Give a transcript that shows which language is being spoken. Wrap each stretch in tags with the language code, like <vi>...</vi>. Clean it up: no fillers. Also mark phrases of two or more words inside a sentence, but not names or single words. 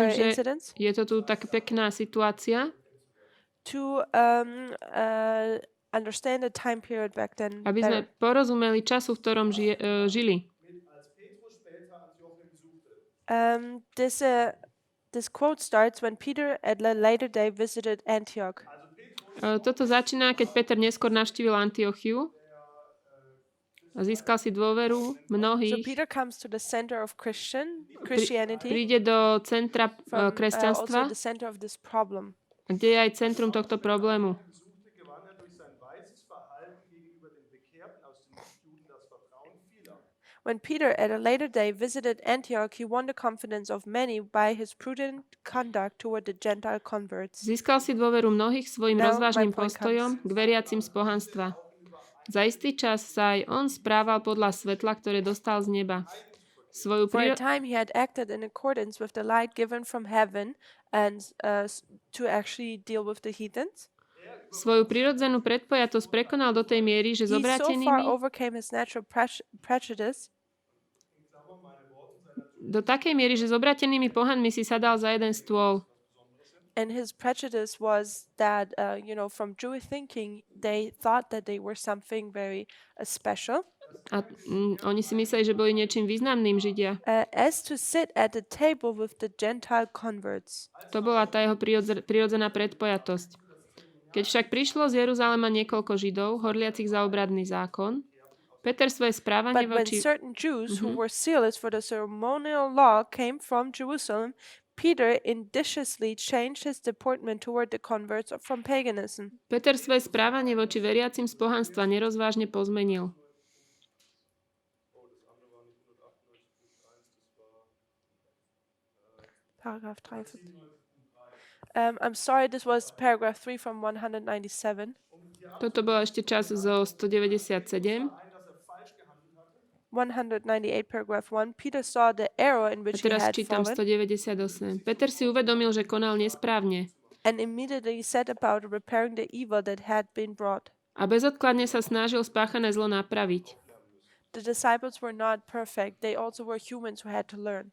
<sk>Myslím, že</sk> <en>incidence</en> <sk>je to tu tak pekná situácia,</sk> <en>to understand the time period back then</en> <sk>aby sme</sk> <en>better.</en> <sk>porozumeli času, v ktorom žili.</sk> <en>This quote starts when Peter at a later day visited Antioch.</en> <sk>Toto začína, keď Peter neskôr navštívil Antiochiu a získal si dôveru</sk> <en>So</en> <sk>mnohých.</sk> <en>Peter comes to the center of Christianity,</en> <sk>Príde do centra</sk> <en>from,</en> <sk>kresťanstva,</sk> <en>also the center of this problem.</en> <sk>kde je aj centrum tohto problému.</sk> <en>When Peter at a later day visited Antioch, he won the confidence of many by his prudent conduct toward the Gentile converts.</en> <sk>Získal si dôveru mnohých svojim</sk> <en>Now</en> <sk>rozvážnym</sk> <en>my point</en> <sk>postojom k veriacim z pohanstva. Za istý čas sa aj on správal podľa svetla, ktoré dostal z neba. Svoju</sk> <en>For a time he had acted in accordance with the light given from heaven and to actually deal with the heathens.</en> <sk>Svoju prirodzenú predpojatosť prekonal do tej miery, že</sk> <en>He so far</en> <sk>zobratenými</sk> <en>overcame his natural prejudice</en> <sk>do takej miery, že zobratenými pohanmi si sadal za jeden stôl.</sk> <en>and his prejudice was that, from Jewish thinking, they thought that they were something very special.</en> <sk>A oni si mysleli, že boli niečím významným Židia.</sk> <en>As to sit at the table with the Gentile converts.</en> <sk>To bola tá jeho prirodzená predpojatosť. Keď však prišlo z Jeruzalema niekoľko Židov, horliacich za obradný zákon, Peter svoje správanie</sk> <en>But when</en> <sk>voči...</sk> <en>certain Jews who were zealous for the ceremonial law came from Jerusalem, Peter indecently changed his deportment toward the converts from paganism.</en> <sk>Peter svoje správanie voči veriacim z pohanstva nerozvážne pozmenil.</sk> <en>Paragraph 3. I'm sorry, this was paragraph 3 from 197.</en> <sk>Toto bol ešte čas zo 197.</sk> <en>198, paragraph 1. Peter saw the error in</en> <sk>A</sk> <en>which he</en> <sk>teraz</sk> <en>had</en> <sk>čítam</sk> <en>fallen</en> <sk>198. Peter si uvedomil, že konal nesprávne</sk> <en>and immediately set about repairing the evil that had been brought.</en> <sk>a bezodkladne sa snažil spáchané zlo napraviť.</sk> <en>The disciples were not perfect. They also were humans who had to learn.</en>